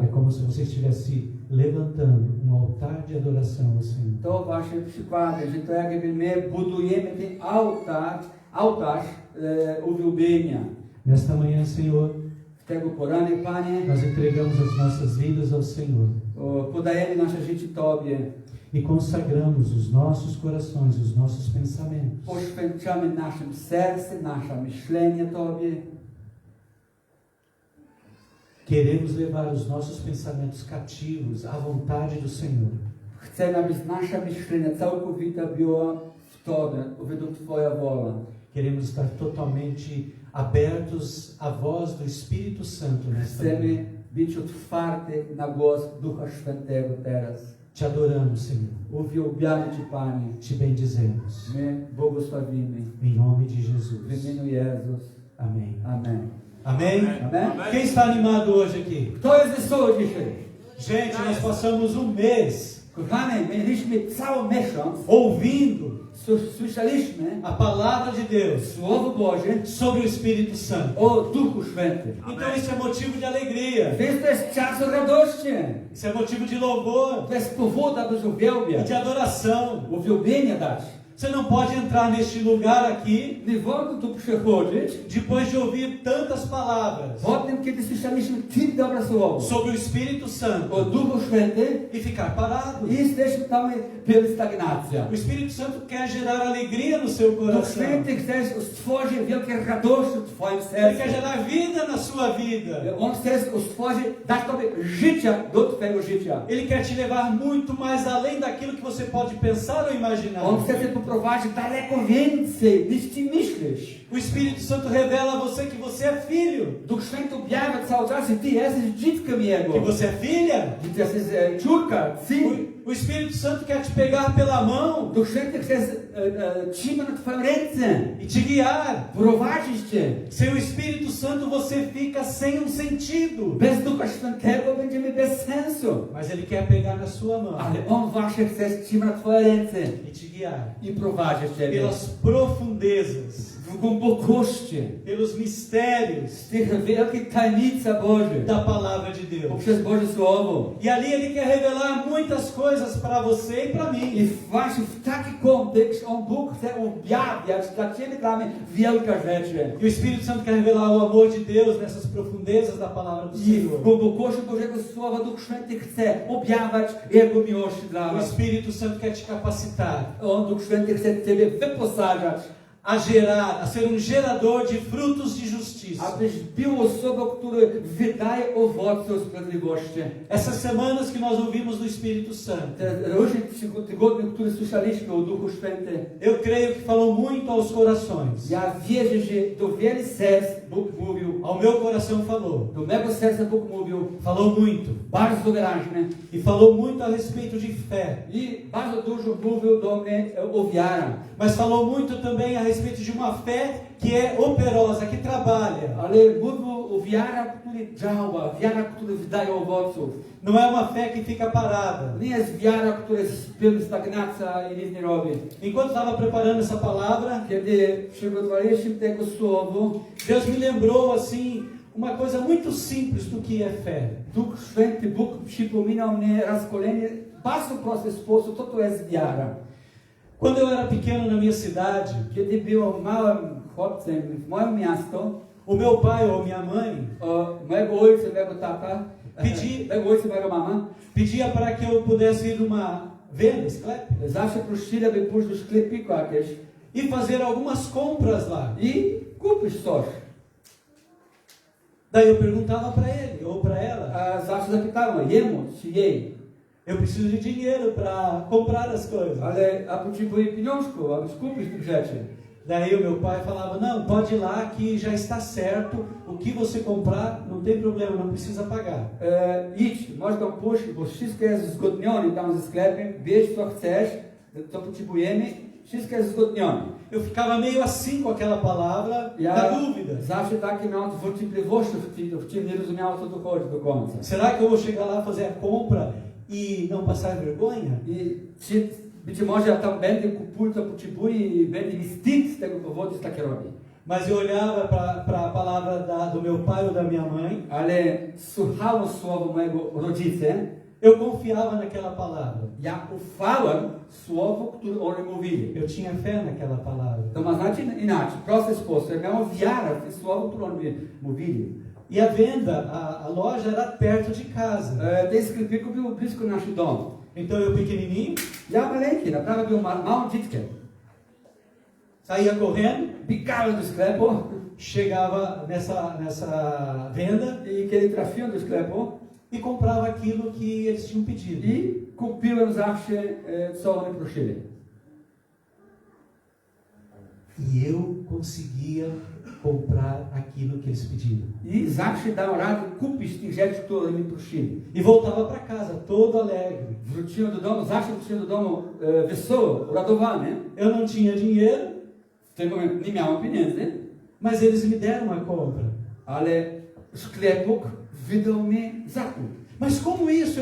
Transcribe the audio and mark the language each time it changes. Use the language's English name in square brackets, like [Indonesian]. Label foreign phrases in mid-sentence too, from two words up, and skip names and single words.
[Portuguese] é como se você estivesse levantando um altar de adoração ao Senhor. [Polish] to właśnie przykłady, że to jakby my budujemy ten ołtarz uwielbienia. [Portuguese] Nesta manhã, Senhor, [Polish] W tego poranek, Panie, [Portuguese] nós entregamos as nossas vidas ao Senhor [Polish] podajemy nasze życie Tobie. [Portuguese] e consagramos os nossos corações, os nossos pensamentos. [Polish] Poświęcamy naszym serce, nasze myślenie Tobie. [Portuguese] Queremos levar os nossos pensamentos cativos à vontade do Senhor. [Polish] Chcemy, aby nasze myślenie całkowite było w Tobie, według Twoja wola. [Portuguese] Queremos estar totalmente abertos à voz do Espírito Santo nesta manhã. [Polish] Chcemy być otwarty na głos Ducha Świętego teraz. [Portuguese] Te adoramos, Senhor. [Polish] Uwielbiamy Cię, Panie. [Portuguese] Te bendizemos. [Polish] My błogosławimy. [Portuguese] Em nome de [Polish] W [Portuguese] Jesus. [Polish] imieniu Jezus. [Portuguese] Amém. [Polish] Amen. [Portuguese] Amém? [Polish] Amen. [Portuguese] Quem está animado hoje aqui? [Polish] Kto jest wesoły dzisiaj? [Portuguese] Gente, nós passamos um mês [Polish] Kochani, mieliśmy cały miesiąc, [Portuguese] ouvindo [Polish] słyszeliśmy [Portuguese] a palavra de Deus [Polish] Słowo Boże [Portuguese] sobre o Espírito Santo. [Polish] o Duchu Świętym. [Portuguese] Então isso é motivo de alegria. [Polish] Więc to jest czas radości. [Portuguese] Isso é motivo de louvor [Polish] To jest powód, aby [Portuguese] e [Polish] uwielbiać. [Portuguese] de adoração. [Polish] Uwielbienia dać. [Portuguese] Você não pode entrar neste lugar aqui [Polish] Nie wolno tu przychodzić [Portuguese] depois de ouvir tantas palavras [Polish] po tym, kiedy słyszeliśmy tak dobre słowo [Portuguese] sobre o Espírito [Polish] o [Portuguese] Santo [Polish] Duchu Świętym [Portuguese] e ficar parado. [Polish] i jesteśmy tam pełni stagnacja. [Portuguese] O Espírito Santo quer gerar alegria no seu [Polish] Duch [Portuguese] coração. [Polish] Święty chce stworzyć wielkie radości w Twoim [Portuguese] Ele quer [Polish] sercu. [Portuguese] gerar vida na sua vida. [Polish] On chce stworzyć, dać Tobie życia do Twojego życia. [Portuguese] Ele quer te levar muito mais além daquilo que você pode pensar ou imaginar. [Polish] On chce Cię poprowadzić daleko więcej niż Ty myślisz. [Portuguese] O Espírito Santo revela a você que você é filho, [Polish] Duch Święty objawia cały czas, że Ty jesteś dzieckiem [Portuguese] que [Polish] Jego. [Portuguese] você é filha. [Polish] Że Ty jesteś córka, syn. [Portuguese] O O Espírito Santo quer te pegar pela mão [Polish] Duch Święty chce trzymać na twoją ręce, [Portuguese] e te guiar. [Polish] prowadzić cię. [Portuguese] Sem o Espírito Santo você fica sem um sentido. [Polish] Bez Ducha Świętego będziemy bez sensu. [Portuguese] Mas Ele quer pegar na sua mão [Polish] Ale On właśnie chce trzymać na twoje ręce [Portuguese] e te guiar. [Polish] i prowadzić ciebie. [Portuguese] Pelas profundezas, [Polish] W głębokości [Portuguese] pelos mistérios [Polish] z tych wielkich tajemnicach Bożych [Portuguese] da palavra de Deus. [Polish] poprzez Boże Słowo. [Portuguese] E ali Ele quer revelar muitas coisas para você e para mim. [Polish] I właśnie w taki kontekst Bóg chce objawiać dla ciebie, dla mnie wielkie rzeczy. [Portuguese] E o Espírito Santo quer revelar o amor de Deus nessas profundezas da palavra do [Polish] I w [Portuguese] Senhor. [Polish] głębokości Bożego Słowa Duch Święty chce objawiać Jego miłość dla [Portuguese] O [Polish] nas. [Portuguese] Espírito Santo quer te capacitar [Polish] Duch Święty chce ciebie wyposażać, [Portuguese] a gerar, a ser um gerador de frutos de justiça. [Polish] abyś był osobą, która wydaje owoce sprawiedliwości. [Portuguese] Essas semanas que nós ouvimos do Espírito Santo, [Polish] Te różne tygodnie, które słyszeliśmy o Duchu Świętym, [Portuguese] eu creio que falou muito aos corações. [Polish] ja wierzę, że do wielu serc Bóg mówił, [Portuguese] Ao meu coração falou. [Polish] do mego serca Bóg mówił [Portuguese] Falou muito. [Polish] bardzo wyraźnie [Portuguese] E falou muito a respeito de fé. [Polish] i bardzo dużo mówił do mnie o wiarze. [Portuguese] Mas falou muito também a respeito de uma fé que é operosa, que trabalha. [Polish] Ale mówił o wiarze, która działa, wiara, która wydaje owoców. [Portuguese] Não é uma fé que fica parada. [Polish] Nie jest wiara, która jest pełna stagnacja i nic nie robi. [Portuguese] Enquanto estava preparando essa palavra, [Polish] Kiedy przygotowaliśmy tego słowo, [Portuguese] Deus me lembrou assim uma coisa muito simples do que é fé. [Polish] Duch Święty, Bóg przypominał mnie raz kolejny, bardzo prosty sposób, co to jest wiara. [Portuguese] Quando eu era pequeno na minha cidade, [Polish] Kiedy byłem małym chłopcem w moim miasto, [Portuguese] o meu pai ou minha mãe [Polish] mojego ojca, mojego tata, [Portuguese] Pedi- [Polish] mojego ojca, mojego mama, [Portuguese] pedia para que eu pudesse ir numa venda, [Polish] sklep, zawsze prosili, aby pójść do sklepiku jakieś [Portuguese] e fazer algumas compras lá. [Polish] i kupić coś. [Portuguese] Daí eu perguntava para ele ou para ela: [Polish] A zawsze zapytałem jemu czy jej, [Portuguese] eu preciso de dinheiro para comprar as coisas. [Polish] a potrzebuję pieniążków, aby kupić tych rzeczy. [Portuguese] Daí o meu pai falava: não, pode ir lá que já está certo, o que você comprar não tem problema, não precisa pagar. [Polish] Idź, możesz tam pójść, bo wszystko jest uzgodnione tam ze sklepem, bierz co chcesz, co potrzebujemy, wszystko jest uzgodnione. [Portuguese] Eu ficava meio assim com aquela palavra, na dúvida. [Polish] Zawsze takie miałem wątpliwości w czym nie rozumiałem, co tu chodzi do końca. [Portuguese] Será que eu vou chegar lá fazer a compra e não passar vergonha? [Polish] I czy być może ja tam będę kupuję, co potrzebuję i będę mi wstyd z tego powodu, że takie robię. [Portuguese] Mas eu olhava para a palavra do meu pai ou da minha mãe, [Polish] Ale słuchałem słowa mojego rodzica, [Portuguese] eu confiava naquela palavra. [Polish] ja ufałem słowu, które oni mówili. [Portuguese] Eu tinha fé naquela palavra. [Polish] To ma znaczy inaczej, prosty sposób. Ja miałem wiarę w te słowa, które oni mówili. [Portuguese] E a venda, a loja era perto de casa. [Polish] Ten sklepik był blisko naszego domu. [Portuguese] Então eu pequenininho, [Polish] Ja maleńki, naprawdę był małym dzieckiem. [Portuguese] saía correndo, [Polish] Biegałem do sklepu [Portuguese] chegava nessa venda [Polish] i kiedy trafiłem do sklepu [Portuguese] e comprava aquilo que eles tinham pedido. [Polish] i kupiłem zawsze, co oni prosili. [Portuguese] E eu conseguia comprar aquilo que eles pediam. [Polish] I zawsze dałem radę kupić tych rzeczy, które mi prosili. [Portuguese] E voltava para casa todo alegre. [Polish] Wróciłem do domu, zawsze wróciłem do domu wesoło, uradowany. [Portuguese] Eu não tinha dinheiro, [Polish] W tym momencie nie miałem pieniędzy, [Portuguese] mas eles me deram a compra. [Polish] ale sklepuk wydał mi zakup. [Portuguese] Mas como isso?